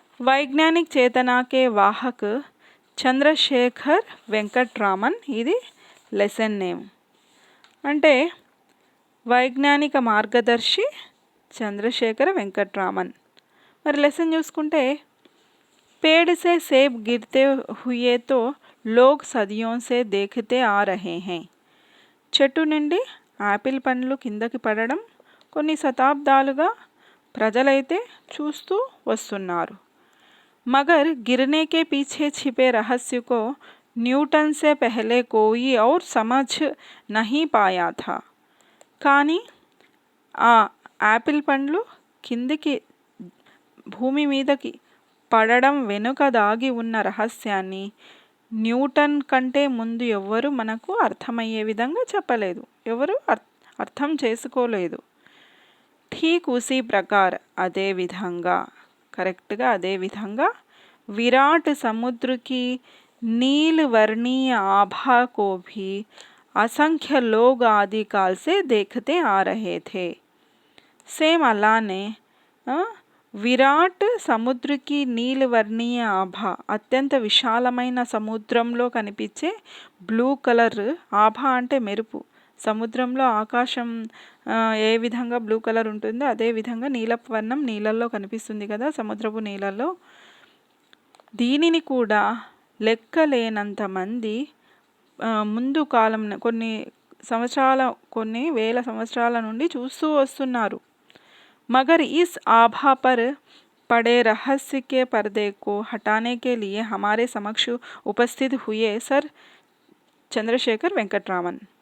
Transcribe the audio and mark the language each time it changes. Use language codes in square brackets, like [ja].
[hi] वैज्ञानिक चेतना के वाहक చంద్రశేఖర్ వెంకట్రామన్, [te] ఇది లెసన్ నేమ్। అంటే వైజ్ఞానిక మార్గదర్శి చంద్రశేఖర వెంకట్రామన్। మరి లెసన్ చూసుకుంటే [hi] पेड़ से सेब गिरते हुए तो लोग सदियों से देखते आ रहे हैं। [te] చెట్టు నుండి యాపిల్ పండ్లు కిందకి పడడం కొన్ని శతాబ్దాలుగా ప్రజలైతే చూస్తూ వస్తున్నారు। [hi] मगर गिरने के पीछे छिपे रहस्य को न्यूटन से पहले कोई और समझ नहीं पाया था। [te] కానీ ఆ యాపిల్ పండ్లు కిందికి భూమి మీదకి పడడం వెనుక దాగి ఉన్న రహస్యాన్ని న్యూటన్ కంటే ముందు ఎవ్వరు మనకు అర్థమయ్యే విధంగా చెప్పలేదు, ఎవరు అర్థం చేసుకోలేదు। [hi] ठीक उसी प्रकार [te] అదే విధంగా, కరెక్ట్గా అదే విధంగా [hi] विराट समुद्र की नील वर्णीय आभा को भी असंख्य लोग आदिकाल से देखते आ रहे थे। [te] సేమ్ అలానే విరాట్ సముద్రకి నీలవర్ణీయ ఆభ, అత్యంత విశాలమైన సముద్రంలో కనిపించే బ్లూ కలర్, ఆభ అంటే మెరుపు, సముద్రంలో ఆకాశం ఏ విధంగా బ్లూ కలర్ ఉంటుందో అదే విధంగా నీలపు వర్ణం నీళ్ళల్లో కనిపిస్తుంది కదా, సముద్రపు నీళ్ళల్లో। దీనిని కూడా లెక్కలేనంత మంది ముందు కాలం కొన్ని వేల సంవత్సరాల నుండి చూస్తూ వస్తున్నారు। [hi] मगर इस आभा पर पड़े रहस्य के पर्दे को हटाने के लिए हमारे समक्ष उपस्थित हुए सर చంద్రశేఖర్ వెంకట్రామన్।